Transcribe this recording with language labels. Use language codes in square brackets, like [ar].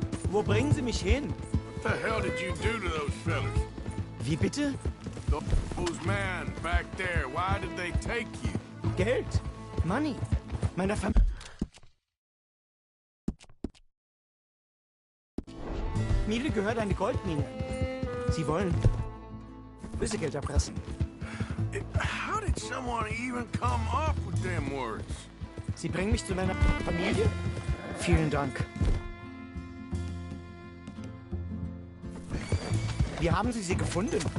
[de] Wo bringen Sie mich hin? [en] What the hell did you do to those fellas? [de] Wie bitte? [en] Those men back there, why did they take you? [de] Geld. [en] Money. [de] Meiner Familie gehört eine Goldmine. Sie wollen Lösegeld erpressen. [en] How did someone even come up with them words? [de] Sie bringen mich zu meiner Familie? Vielen Dank. Wie haben Sie sie gefunden?